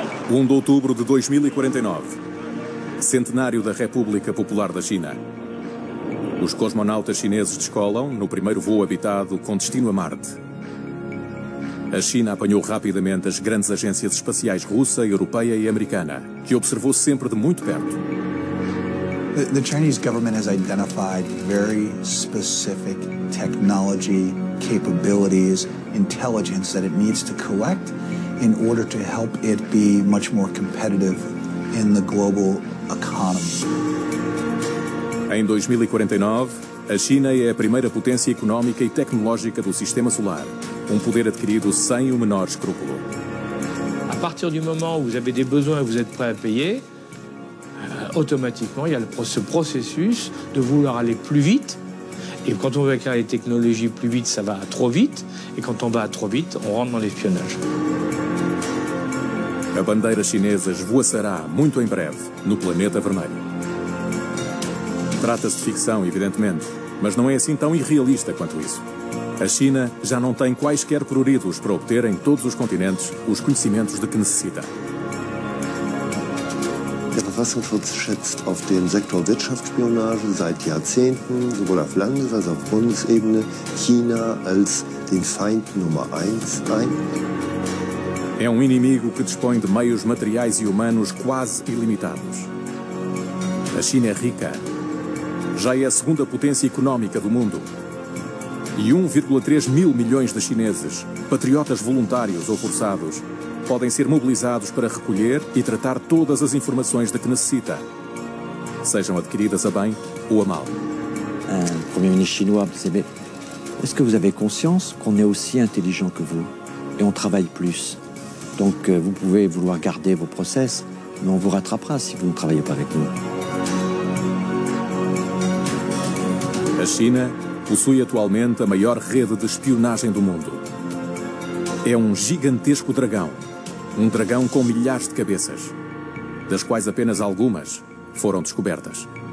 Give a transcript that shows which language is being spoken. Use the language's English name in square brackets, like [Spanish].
[Portuguese] 1 de outubro de 2049, centenário da República Popular da China. Os cosmonautas chineses descolam no primeiro voo habitado com destino a Marte. A China apanhou rapidamente as grandes agências espaciais russa, europeia e americana, que observou sempre de muito perto. [English] The Chinese government has identified very specific technology, capabilities, intelligence that it needs to collect in order to help it be much more competitive in the global economy. [Portuguese] Em 2049, a China é a primeira potência económica e tecnológica do sistema solar, um poder adquirido sem o menor escrúpulo. [French] À partir du moment où vous avez des besoins et vous êtes prêt à payer, automatiquement, il y a ce processus de vouloir aller plus vite. Et quand on veut acquérir les technologies plus vite, ça va trop vite. Et quand on va trop vite, on rentre dans l'espionnage. [Portuguese] A bandeira chinesa esvoaçará muito em breve no planeta vermelho. Trata-se de ficção, evidentemente, mas não é assim tão irrealista quanto isso. A China já não tem quaisquer pruridos para obter em todos os continentes os conhecimentos de que necessita. [German] Der Verfassungsschutz schätzt auf den Sektor Wirtschaftsspionage seit Jahrzehnten, sowohl auf Landes- als auch auf Bundesebene, China als den Feind Nummer 1 ein. [Portuguese] É um inimigo que dispõe de meios materiais e humanos quase ilimitados. A China é rica. Já é a segunda potência económica do mundo. E 1,3 mil milhões de chineses, patriotas voluntários ou forçados, podem ser mobilizados para recolher e tratar todas as informações de que necessita, sejam adquiridas a bem ou a mal. [French] Premier ministre chinois, vous savez, est-ce que vous avez conscience qu'on est aussi intelligent que vous et on travaille plus? Donc vous pouvez vouloir garder vos process, mais on vous rattrapera si vous ne travaillez pas avec nous. [Portuguese] A China possui atualmente a maior rede de espionagem do mundo. É um gigantesco dragão. Um dragão com milhares de cabeças, das quais apenas algumas foram descobertas.